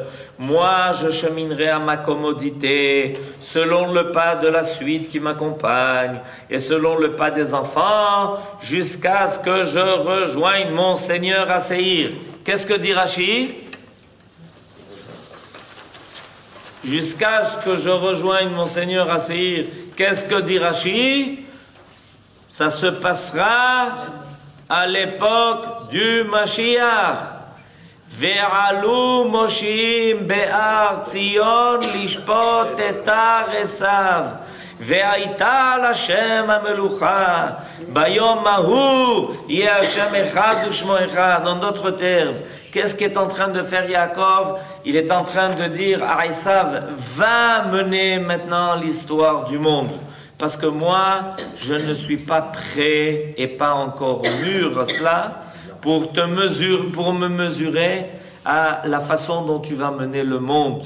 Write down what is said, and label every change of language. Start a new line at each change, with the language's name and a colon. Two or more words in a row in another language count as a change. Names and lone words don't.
French: Moi, je cheminerai à ma commodité, selon le pas de la suite qui m'accompagne, et selon le pas des enfants, jusqu'à ce que je rejoigne mon Seigneur à Séhir. Qu'est-ce que dit Rashi? Jusqu'à ce que je rejoigne mon Seigneur à Séhir. Qu'est-ce que dit Rashi? Ça se passera à l'époque du Mashiach.
Hebrew: ועלו מושעים בהר ציון לשפוט את הר עשו. והיתה לה' המלוכה. ביום ההוא יהיה ה' אחד ושמו אחד.
French: En d'autres termes, qu'est-ce qu'est en train de faire Yaakov? Il est en train de dire à Esav, va mener maintenant l'histoire du monde. Parce que moi, je ne suis pas prêt et pas encore mûr à cela pour me mesurer à la façon dont tu vas mener le monde.